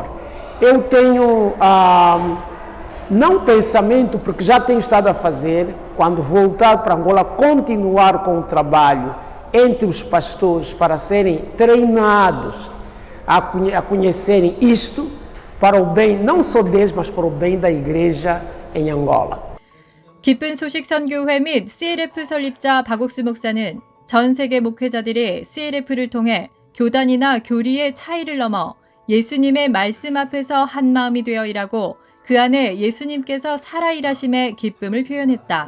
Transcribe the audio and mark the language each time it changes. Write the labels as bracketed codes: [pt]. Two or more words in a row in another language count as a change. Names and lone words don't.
[pt] Eu tenho não pensamento, porque já tenho estado a fazer, quando voltar para Angola, continuar com o trabalho entre os pastores para serem treinados a conhecerem isto para o bem não só deles, mas para o bem da igreja em Angola. [ko] 기쁜 소식 선교회 및 CLF 설립자 박옥수 목사는 전 세계 목회자들이 CLF를 통해 교단이나 교리의 차이를 넘어 예수님의 말씀 앞에서 한 마음이 되어 일하고 그 안에 예수님께서 살아 일하심의 기쁨을 표현했다.